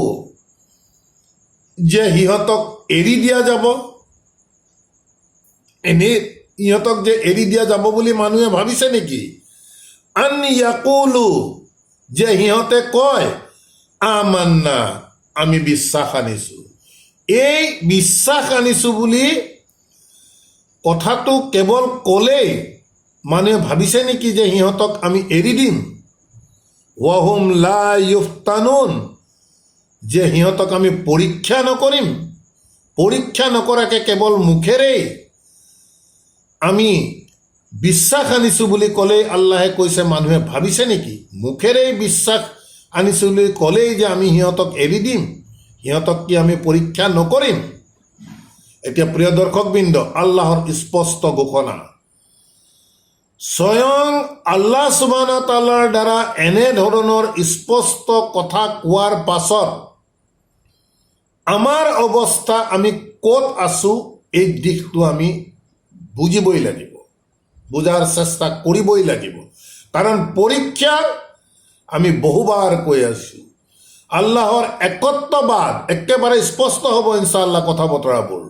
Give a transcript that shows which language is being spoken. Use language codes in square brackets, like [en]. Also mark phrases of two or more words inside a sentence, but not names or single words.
[as] যে সিহঁতক এৰি দিয়া যাব, এনেই ইহঁতক যে এৰি দিয়া যাব বুলি মানুহে ভাবিছে নেকি, [ar] أن يقولوا, [as] যে সিহঁতে কয়, আমান্না, আমি বিশ্বাস আনিছোঁ। এই বিশ্বাস আনিছোঁ বুলি কথাটো কেৱল ক'লেই মানুহে ভাবিছে নেকি যে সিহঁতক আমি এৰি দিম? [ar] وهم لا يفتنون, [as] যে সিহঁতক আমি পৰীক্ষা নকৰিম? পৰীক্ষা নকৰাকে কেৱল মুখেৰেই আমি বিশ্বাস আনিছোঁ বুলি ক'লেই আল্লাহে কৈছে মানুহে ভাবিছে নেকি? মুখেৰেই বিশ্বাস আনিছোঁ বুলি ক'লেই যে আমি সিহঁতক এৰি দিম? সিহঁতক কি আমি পৰীক্ষা নকৰিম? এতিয়া প্ৰিয় দৰ্শকবৃন্দ, আল্লাহৰ স্পষ্ট ঘোষণা, স্বয়ং আল্লাহ [ar] سبحانه وتعالى [as] দ্বাৰা এনেধৰণৰ স্পষ্ট কথা কোৱাৰ পাছত আমাৰ অৱস্থা, আমি ক'ত আছোঁ এই দিশটো আমি বুজিবই লাগিব, বুজাৰ চেষ্টা কৰিবই লাগিব। কাৰণ পৰীক্ষা, আমি বহুবাৰ কৈ আছোঁ, আল্লাহৰ একত্ববাদ একেবাৰে স্পষ্ট হ'ব [ar] إن شاء الله [as] কথা বতৰাবোৰ।